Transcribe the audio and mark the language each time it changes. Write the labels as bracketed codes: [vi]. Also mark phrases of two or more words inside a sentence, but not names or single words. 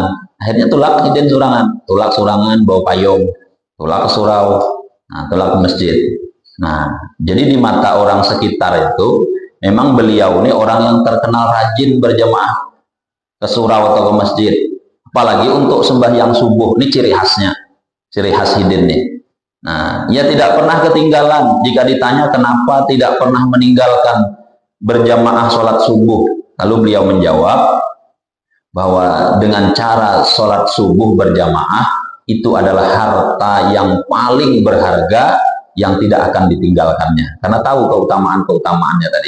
[bjn] Akhirnya tulak hidin surangan bawa payung, tulak ke surau, nah, tulak ke masjid. [id] Nah, jadi di mata orang sekitar itu memang beliau ini orang yang terkenal rajin berjamaah ke surau atau ke masjid, apalagi untuk sembahyang subuh. Ini ciri khasnya, ciri khas hidin nih. Nah, ia tidak pernah ketinggalan. Jika ditanya kenapa tidak pernah meninggalkan berjamaah sholat subuh, lalu beliau menjawab bahwa dengan cara sholat subuh berjamaah itu adalah harta yang paling berharga yang tidak akan ditinggalkannya, karena tahu keutamaan-keutamaannya tadi.